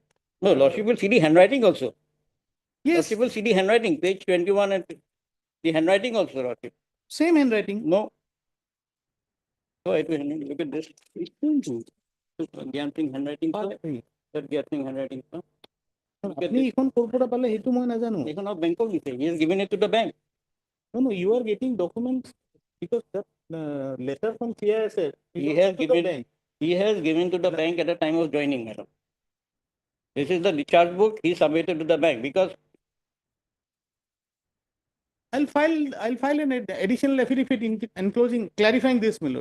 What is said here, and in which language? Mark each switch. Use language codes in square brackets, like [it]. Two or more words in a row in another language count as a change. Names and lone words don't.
[en] No, lordship will see the handwriting also. Yes. Lordship will see the handwriting, page 21 and the handwriting also, lordship. Same handwriting. No. So it will look at this. Gyan Singh handwriting. That Gyan Singh handwriting. [as] আপনি এখন ক'ৰ পৰা পালে সেইটো মই নাজানো। [en] He has given it to the bank. No, you are getting documents because that letter from CISL. He has given to the bank at the time of joining, madam. This is the discharge book he submitted to the bank because I'll file an additional affidavit enclosing clarifying this, my lord.